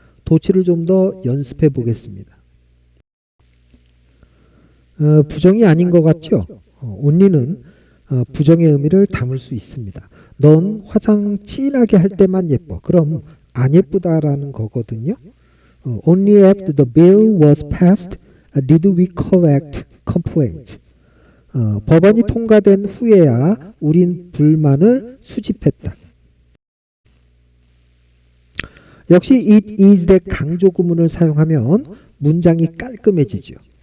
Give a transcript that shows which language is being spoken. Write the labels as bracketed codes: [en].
[ko] 도치를 좀 더 연습해 보겠습니다. 부정이 아닌 것 같죠? only는 부정의 의미를 담을 수 있습니다. 넌 화장 진하게 할 때만 예뻐. 그럼 안 예쁘다라는 거거든요. [en] Only after the bill was passed did we collect complaints. [ko] 법안이 통과된 후에야 우린 불만을 수집했다. 역시 it is 대 강조 구문을 사용하면 문장이 깔끔해지죠.